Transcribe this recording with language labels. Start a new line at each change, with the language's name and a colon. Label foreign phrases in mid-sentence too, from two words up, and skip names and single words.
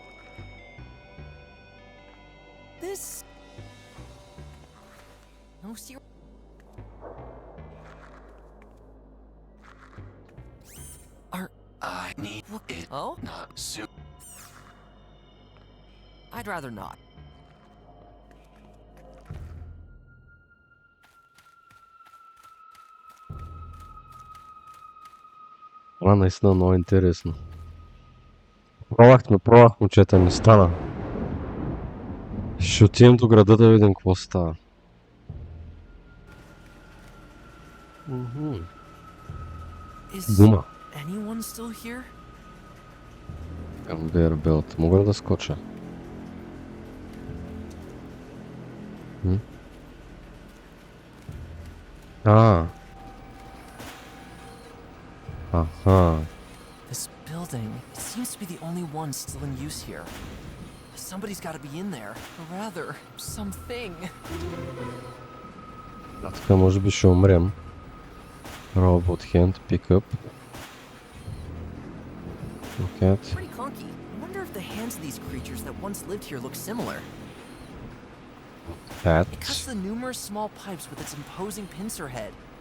English: This. No serious. I need it. Oh? Not soon. I'd rather not.
Bulgarian: Наистина много интересно. Пробвах, момчета, не стана. Ще отидем до града да видим какво става. Дума.
English: Anyone still here? Conveyor belt.
Bulgarian: Мога ли да скоча? Аха.
English: This building, it seems to be the only one still in use here. Somebody's got to be in there, or rather, something.
Bulgarian: Така може би ще умрем.
English: Robot hand pickup. Okay. Pretty clunky. I wonder if the hands of these creatures that once lived here look similar. It cuts the numerous small pipes with its imposing pincer head.